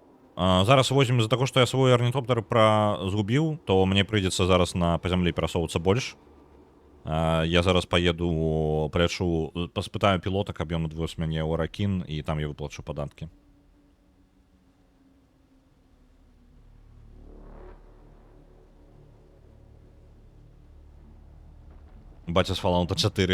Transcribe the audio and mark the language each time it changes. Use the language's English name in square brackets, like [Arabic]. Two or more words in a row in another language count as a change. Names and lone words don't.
[Belarusian] Зараз [Russian] возьмем из-за того, что я свой орнитоптер [Belarusian] згубіў, то мне прыйдзецца зараз по зямлі перасоўвацца больш. Я зараз [Russian] поеду, полечу, [Belarusian] паспытаю пілота, каб ён адвёз мяне ў Аракін, і там я выплачу падаткі. Баця з Fallout 4.